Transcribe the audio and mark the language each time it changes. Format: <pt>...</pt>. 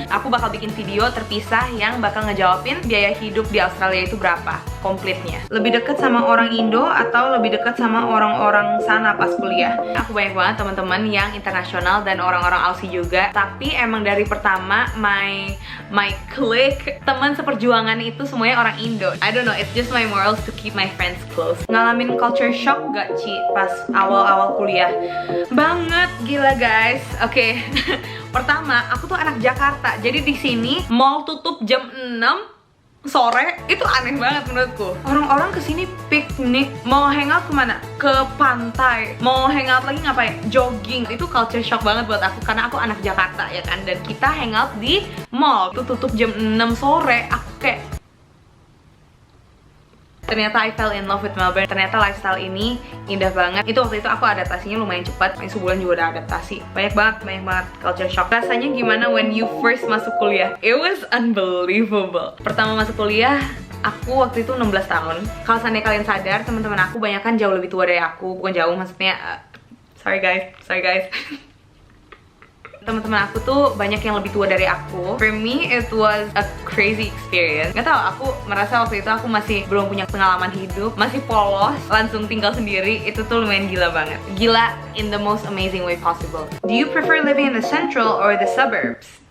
<id>Aku bakal bikin video terpisah yang bakal ngejawabin biaya hidup di Australia itu berapa komplitnya. Lebih deket sama orang Indo atau lebih deket sama orang-orang sana pas kuliah? Aku banyak banget teman-teman yang internasional dan orang-orang Aussie juga. Tapi emang dari pertama</id> <en>my clique,</en> <id>teman seperjuangan itu semuanya orang Indo.</id> <en>I don't know, it's just my morals to keep my friends close.</en> <id>Ngalamin culture shock gak Ci pas awal-awal kuliah? Banget, gila guys. Oke. Pertama, aku tuh anak Jakarta. Jadi di sini mall tutup jam 6 sore, itu aneh banget menurutku. Orang-orang kesini piknik, mau hangout kemana? Ke pantai. Mau hangout lagi ngapain? Jogging. Itu culture shock banget buat aku karena aku anak Jakarta ya kan. Dan kita hangout di mall. Itu tutup jam 6 sore. Aku kayak ternyata</id> <en>I fell in love with Melbourne.</en> <id>Ternyata lifestyle ini indah banget. Itu waktu itu aku adaptasinya lumayan cepat. Yang sebulan juga udah adaptasi. Banyak banget culture shock. Rasanya gimana</id> <en>when you first</en> <id>masuk kuliah?</id> <en>It was unbelievable.</en> <id>Pertama masuk kuliah, aku waktu itu 16 tahun. Kalau seandainya kalian sadar, teman-teman aku banyak kan jauh lebih tua dari aku. Bukan jauh, maksudnya sorry guys. Teman-teman aku tuh banyak yang lebih tua dari aku.</id> <en>For me, it was a crazy experience.</en> <id>Gak tau, aku merasa waktu itu aku masih belum punya pengalaman hidup, masih polos, langsung tinggal sendiri. Itu tuh lumayan gila banget. Gila</id> <en>in the most amazing way possible. Do you prefer living in the central or the suburbs?</en>